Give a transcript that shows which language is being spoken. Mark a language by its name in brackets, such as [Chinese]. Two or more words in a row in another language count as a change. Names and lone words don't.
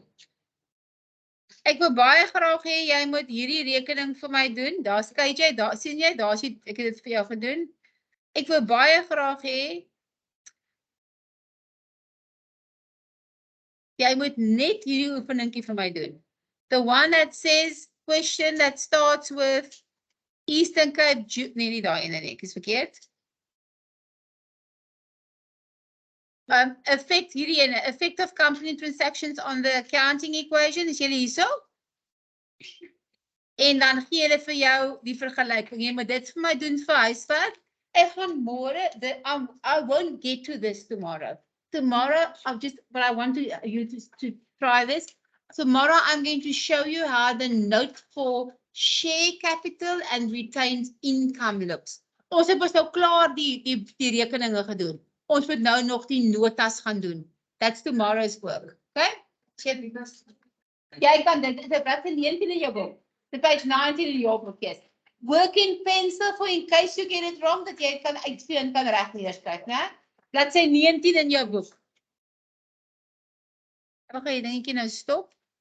[Afrikaans] Ek wil baie graag hê jy moet hierdie rekening vir my doen. Daar's KJ, daar sien jy, daar's ek het dit vir jou gedoen. Ek wil baie graag hê jy moet net hierdie oefeningkie vir my doen. [English] The one that says question that starts with Eastern Cape, [Afrikaans] nee, nie daai ene nie, ek is verkeerd. Effect hierdie ene, [English] effect of company transactions on the accounting equation, [Afrikaans] is julle hierso? En dan gee hulle vir jou die vergelyking. Jy moet dit vir my doen vir huiswerk. Ek gaan môre, [English] I won't get to this tomorrow. Tomorrow, but I want you to try this. Tomorrow, I'm going to show you how the note for share capital and retained income looks. [Afrikaans] Ons het nou klaar die rekeninge gedoen. Ons moet nou nog die notas gaan doen. [English] That's tomorrow's work. Okay? [Afrikaans] Jy kan dit, dit is 19 in jou boek. [English] The page [Afrikaans] 19 in jou boek, [English] yes. Work in pencil for in case you get it wrong, [Afrikaans] dat jy kan uitvee en kan reg neerskryf, né? Bladsy 19 in jou boek. Ek gaan jy dingetjie nou stop.